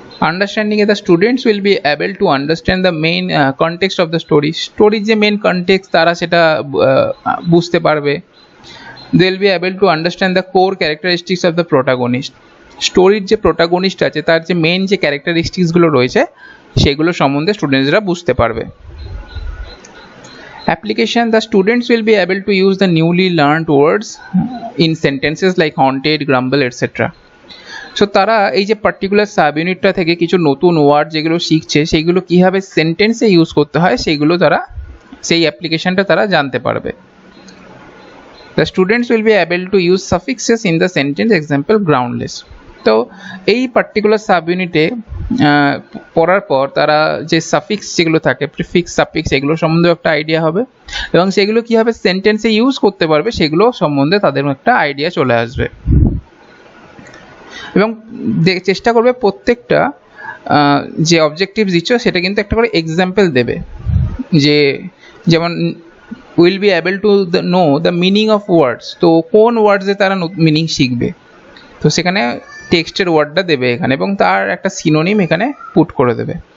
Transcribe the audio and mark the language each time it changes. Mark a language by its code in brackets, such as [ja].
[en] আন্ডারস্ট্যান্ডিংয়ে the students will be able to understand the main context of the স্টোরির [bn] যে main context তারা সেটা বুঝতে পারবে। [en] they will be able to understand the core characteristics of the protagonist, [bn] স্টোরির যে protagonist আছে তার যে মেন যে ক্যারেক্টারিস্টিক্সগুলো রয়েছে সেগুলো সম্বন্ধে স্টুডেন্টসরা বুঝতে পারবে। [en] Application, the students will be able to use the newly learned words in sentences like haunted, grumble, etc. [bn] So তারা এই যে পার্টিকুলার সাব ইউনিটটা থেকে কিছু নতুন ওয়ার্ড যেগুলো শিখছে সেইগুলো কীভাবে সেন্টেন্সে ইউজ করতে হয় সেইগুলো তারা সেই অ্যাপ্লিকেশনটা তারা জানতে পারবে। [en] The students will be able to use suffixes in the sentence, example groundless. [bn] তো এই পার্টিকুলার সাব ইউনিটে পড়ার পর তারা যে সাফিক্স যেগুলো থাকে, প্রিফিক্স, সাফিক্স, এগুলো সম্বন্ধে একটা আইডিয়া হবে এবং সেগুলো কীভাবে সেন্টেন্সে ইউজ করতে পারবে সেগুলো সম্বন্ধে তাদের একটা আইডিয়া চলে আসবে। এবং চেষ্টা করবে প্রত্যেকটা যে অবজেক্টিভ দিচ্ছ সেটা কিন্তু একটা করে এক্সাম্পল দেবে, যে যেমন [en] will be able to know the meaning of words, [bn] তো কোন ওয়ার্ডসে তারা মিনিং শিখবে, তো সেখানে টেক্সটের ওয়ার্ডটা দেবে এখানে এবং তার একটা সিনোনিম এখানে পুট করে দেবে।